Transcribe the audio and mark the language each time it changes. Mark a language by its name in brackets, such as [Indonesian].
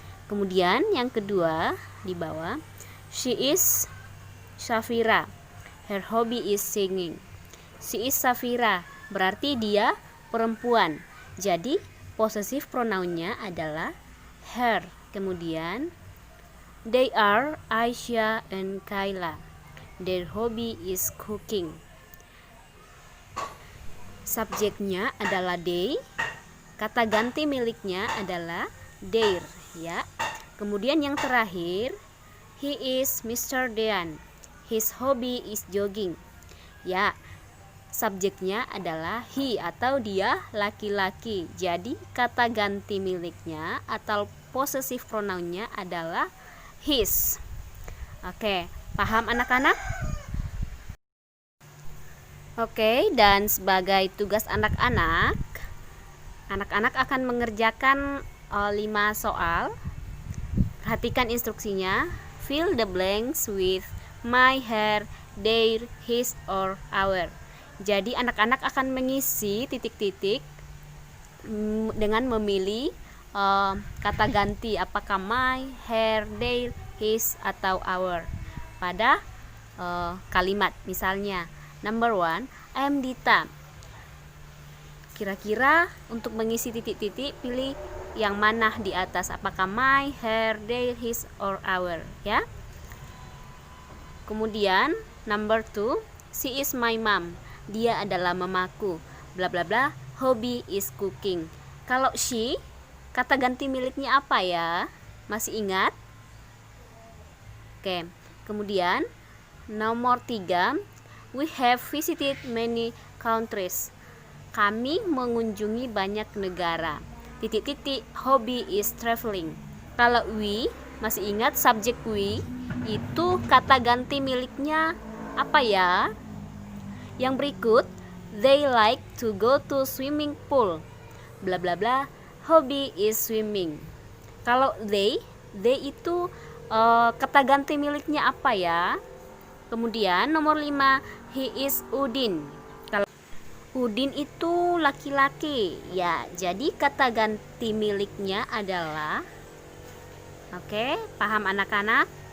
[Indonesian] Kemudian yang kedua di bawah, [English] she is Safira. Her hobby is singing. She is Safira, [Indonesian] berarti dia perempuan. Jadi possessive pronounnya adalah her. Kemudian [English] they are Aisyah and Kayla. Their hobby is cooking. [Indonesian] Subjeknya adalah they, kata ganti miliknya adalah their ya. Kemudian yang terakhir, [English] he is Mr. Dean. His hobby is jogging. [Indonesian] Ya, subjeknya adalah he atau dia laki-laki. Jadi kata ganti miliknya atau possessive pronounnya adalah his. Oke, paham anak-anak? Oke, dan sebagai tugas anak-anak akan mengerjakan 5 soal. Perhatikan instruksinya. [English] Fill the blanks with my, her, their, his, or our. [Indonesian] Jadi anak-anak akan mengisi titik-titik dengan memilih kata ganti apakah my, her, their, his, atau our pada kalimat. Misalnya number 1, [English] I am Dita. [Indonesian] Kira-kira untuk mengisi titik-titik pilih yang mana di atas, apakah my, her, their, his, or our ya. Kemudian [English] number 2, she is my mom. [Indonesian] Dia adalah mamaku. Bla bla bla. [English] Hobby is cooking. [Indonesian] Kalau she, kata ganti miliknya apa ya? Masih ingat? Oke. Kemudian [English] nomor 3, we have visited many countries. [Indonesian] Kami mengunjungi banyak negara. Titik-titik, [English] hobby is traveling. [Indonesian] Kalau we, masih ingat subjek we itu kata ganti miliknya apa ya? Yang berikut, [English] they like to go to swimming pool. Bla bla bla, hobby is swimming. [Indonesian] Kalau they itu kata ganti miliknya apa ya? Kemudian nomor 5, [English] he is Udin. [Indonesian] Kalau Udin itu laki-laki ya, jadi kata ganti miliknya adalah, oke, paham anak-anak?